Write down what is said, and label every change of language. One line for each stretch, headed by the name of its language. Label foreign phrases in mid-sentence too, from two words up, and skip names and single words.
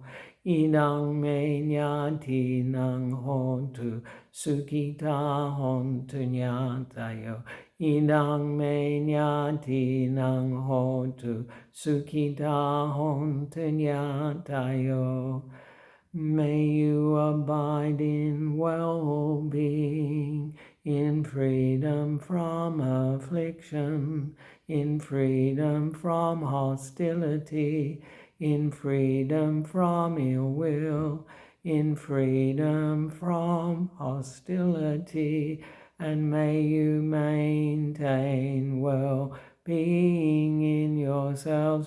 Pali: Idang me nyatinang hontu sukita hontu nyatayo. Idang me nyatinang hontu sukita hontu nyatayo.
English: May you abide in well-being, in freedom from affliction, in freedom from hostility, in freedom from ill will, in freedom from hostility, and may you maintain well-being in yourselves.